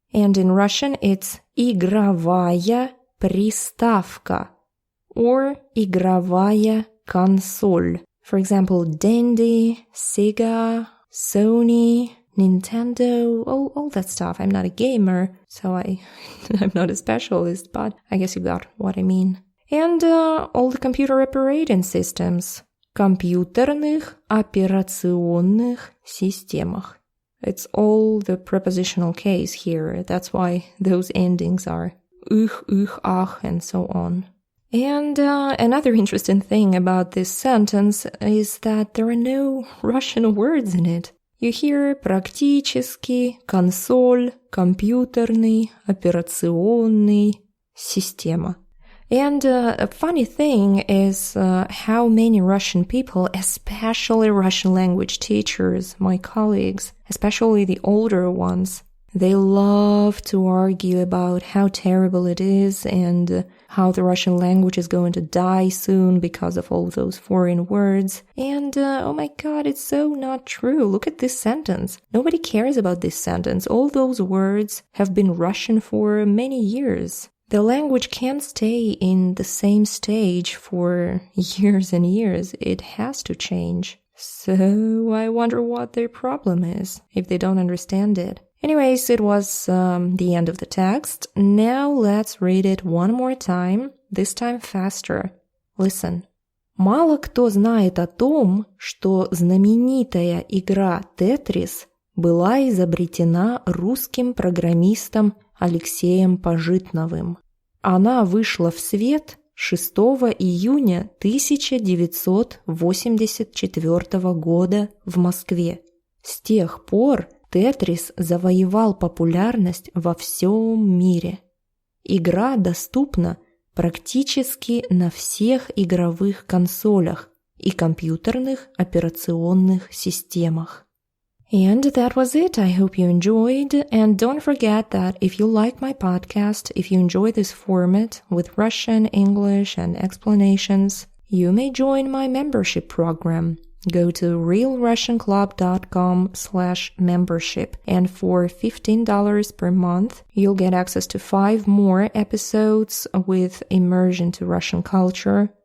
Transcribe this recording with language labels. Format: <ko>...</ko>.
<en>And in Russian, it's</en> <ru>игровая приставка</ru> <en>or</en> <ru>игровая консоль.</ru> <en>For example, Dendy, Sega, Sony, Nintendo, all that stuff. I'm not a gamer, so I'm not a specialist, but I guess you got what I mean. And all the computer operating systems.</en> <ru>Компьютерных операционных системах.</ru> <en>It's all the prepositional case here. That's why those endings are их, ах, and so on. And another interesting thing about this sentence is that there are no Russian words in it. You hear</en> <ru>практически, консоль, компьютерный, операционный, система.</ru> <en>And a funny thing is how many Russian people, especially Russian language teachers, my colleagues, especially the older ones, they love to argue about how terrible it is and how the Russian language is going to die soon because of all those foreign words. And oh my god, it's so not true. Look at this sentence. Nobody cares about this sentence. All those words have been Russian for many years. The language can't stay in the same stage for years and years. It has to change. So I wonder what their problem is, if they don't understand it. Anyways, it was the end of the text. Now let's read it one more time, this time faster. Listen.</en> <ru>Мало кто знает о том, что знаменитая игра Тетрис была изобретена русским программистом Алексеем Пажитновым. Она вышла в свет 6 июня 1984 года в Москве. С тех пор Тетрис завоевал популярность во всем мире. Игра доступна практически на всех игровых консолях и компьютерных операционных системах.</ru> <en>And that was it. I hope you enjoyed. And don't forget that if you like my podcast, if you enjoy this format with Russian, English, and explanations, you may join my membership program. Go to realrussianclub.com/membership, and for $15 per month, you'll get access to 5 more episodes with immersion to Russian culture.</en>